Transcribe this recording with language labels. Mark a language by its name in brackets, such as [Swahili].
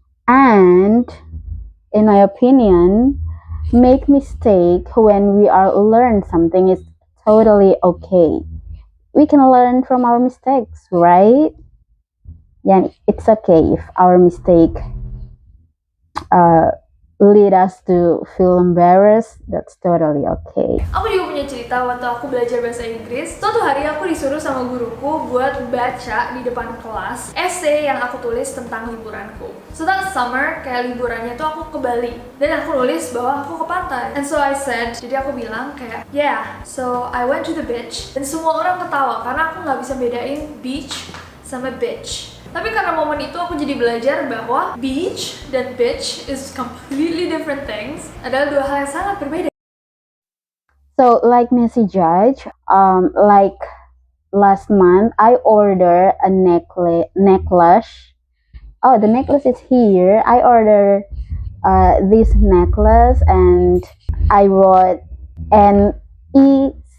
[English] And in my opinion, make mistake when we are learn something is totally okay. We can learn from our mistakes, right? Yeah, it's okay if our mistake lead us to feel embarrassed. That's totally okay. [Indonesian] Aku juga punya cerita waktu aku belajar bahasa Inggris. Suatu hari aku disuruh sama guruku buat baca di depan kelas essay yang aku tulis tentang liburanku. [English] So that summer, [Indonesian] kayak liburannya tuh aku ke Bali, dan aku nulis bahwa aku ke pantai. [English] And so I said, [Indonesian] jadi aku bilang kayak, [English] yeah, so I went to the beach. [Indonesian] Dan semua orang ketawa karena aku nggak bisa bedain beach sama bitch. Tapi karena momen itu aku jadi belajar bahwa beach dan bitch [English] is completely different things. [Indonesian] Adalah dua hal yang sangat berbeda. [English] So like Nancy Judge, like last month I ordered a necklace. Oh, the necklace is here. I ordered this necklace and I wrote NECKLESS.